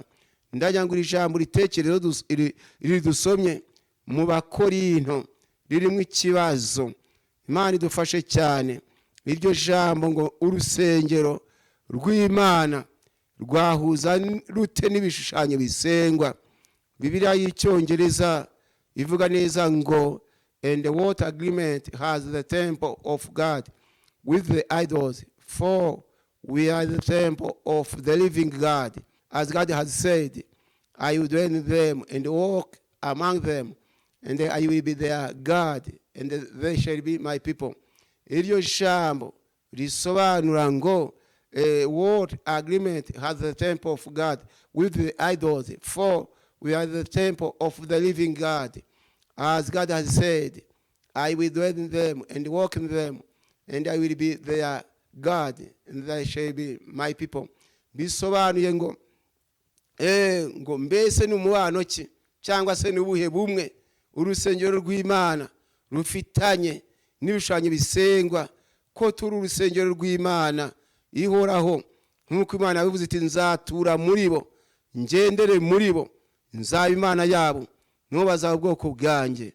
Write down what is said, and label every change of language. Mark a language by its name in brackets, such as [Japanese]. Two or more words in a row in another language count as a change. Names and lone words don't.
[Kinyarwanda] Ndagira ngo ijambo ritekerezo iri dusomye mu Bakorinto ririmo ikibazo. Imana idufashe cyane. Iryo jambo ngo urusengero rw'Imana rwahuza rute n'ibishushanyo bisengwa. Bibiliya y'Icyongereza ivuga neza ngo [English] and what agreement has the temple of God with the idols, for we are the temple of the living God. As God has said, I will dwell in them and walk among them, and I will be their God, and they shall be my people. [Kinyarwanda] Iryo jambo risobanura ngo [English] what agreement has the temple of God with the idols? For we are the temple of the living God. As God has said, I will dwell in them and walk in them, and I will be their God, and they shall be my people. [Kinyarwanda] Bisobanuye ngo mbese n'umubano ki cyangwa se n'ubuhe bumwe urusengero rw'Imana rufitanye n'ibishushanyo bisengwa, ko turi urusengero rw'Imana ihoraho, nk'uko Imana yabivuze iti nzatura muri bo, ngendere muri bo, nzaba Imana yabo, nibo bazaba ubwoko bwanjye.